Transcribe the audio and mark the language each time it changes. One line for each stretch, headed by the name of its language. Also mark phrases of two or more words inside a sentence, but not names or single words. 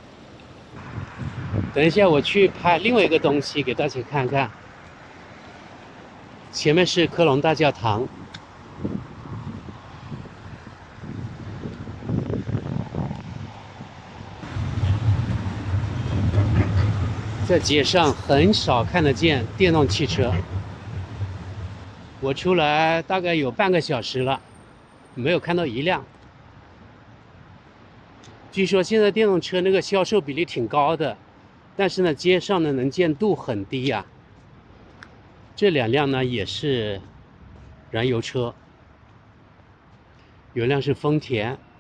Chinese: 等一下我去拍另外一個東西給大家看看。前面是科隆大教堂。在街上很少看得見電動汽車。我出來大概有半個小時了，沒有看到一輛。據說現在電動車那個銷售比例挺高的，但是呢，街上的能見度很低呀。這2輛呢也是燃油車，有輛是豐田。